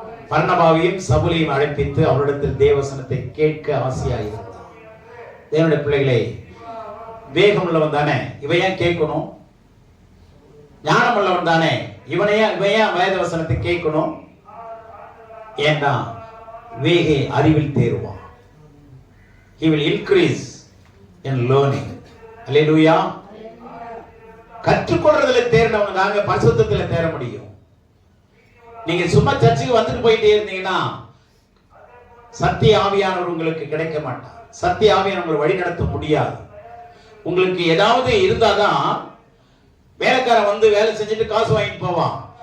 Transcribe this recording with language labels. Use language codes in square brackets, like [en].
[ta] பர்னபாவையும் சவுலையும் அழைப்பித்து அவரிடத்தில் தேவ வசனத்தை கேட்க ஆசையாயிருந்தான். தேவனுடைய பிள்ளைகளை, வேகம் உள்ளவன் தானே இவன் ஏன் கேட்கணும்? ஞானம் உள்ளவன் தானே இவன் ஏன் வேத வசனத்தை கேட்கணும்? ஏன்னா வேகை அறிவில் தேர்வான். [en] He will increase in learning. Hallelujah. [ta] கற்றுக்கொள்றதுல தேர்ந்தவங்க தாங்க பரிசுத்தத்துல தேர முடியும். நீங்க சும்மா சர்ச்சுக்கு வந்துட்டு போயிட்டே இருந்தீங்கன்னா சத்திய ஆவியானவர் உங்களுக்கு கிடைக்க மாட்டார். சத்திய ஆவியானவர் உங்களை வழி நடத்த முடியாது. உங்களுக்கு ஏதாவது இருந்தாதான் வேலைக்காரன் வந்து வேலை செஞ்சுட்டு காசு வாங்கிட்டு போவான்.